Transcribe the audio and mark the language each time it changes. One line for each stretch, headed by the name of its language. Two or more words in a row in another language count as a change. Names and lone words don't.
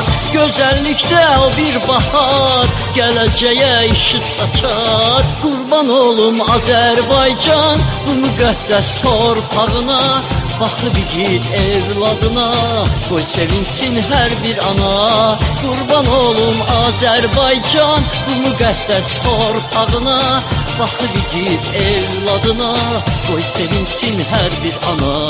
Turkish: Güzellikte o bir bahar, geleceğe ışık saçar.
Azerbaijani: Kurban olum Azerbaycan, bu müqəddəs torpağına. Baxıb igid evladına, qoy sevinsin her bir ana. Kurban olum Azerbaycan, bu müqəddəs torpağına. Baxıb igid evladına, qoy sevinsin her bir ana.